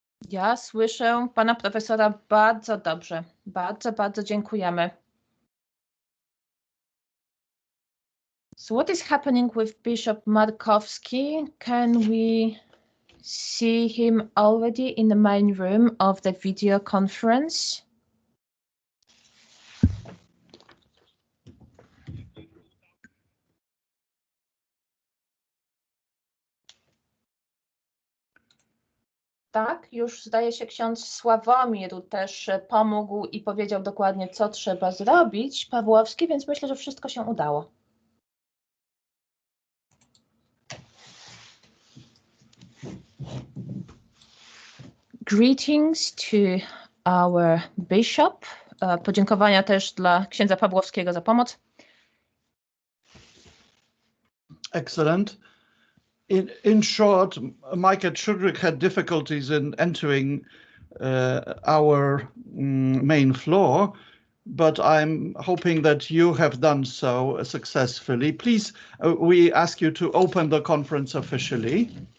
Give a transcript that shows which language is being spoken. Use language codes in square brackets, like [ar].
[pl] Ja słyszę pana profesora bardzo dobrze. Bardzo, bardzo dziękujemy. [en] So what is happening with Bishop Markowski? Can we see him already in the main room of the video conference? [pl] Tak, już zdaje się ksiądz Sławomir też pomógł i powiedział dokładnie, co trzeba zrobić, Pawłowski, więc myślę, że wszystko się udało. [en] Greetings to our bishop. [pl] Podziękowania też dla księdza Pawłowskiego za pomoc. [en] Excellent. In short, Michael Schudrick had difficulties in entering our main floor, but I'm hoping that you have done so successfully. Please, we ask you to open the conference officially.